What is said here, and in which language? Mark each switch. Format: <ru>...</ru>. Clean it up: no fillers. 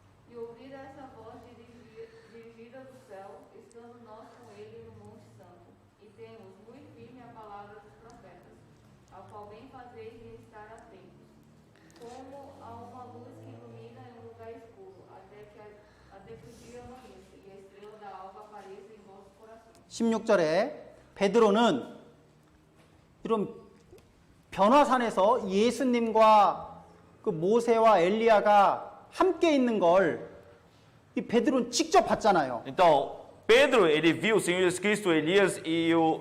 <pt>E ouvida essa voz dirigida do céu, estando nós com ele no Monte Santo, e temos muito firme a palavra dos profetas, ao qual bem fazeis em estar atentos, como a uma luz que ilumina em um lugar escuro, até até que o dia amanheça e a estrela da alva apareça em vossos corações.</pt> <ko>16절에 베드로는 이런 변화산에서 예수님과 그 모세와 엘리야가 함께 있는 걸 이 베드로는 직접 봤잖아요.</ko> <pt>Então, Pedro, ele viu o Senhor Jesus Cristo, Elias e</pt>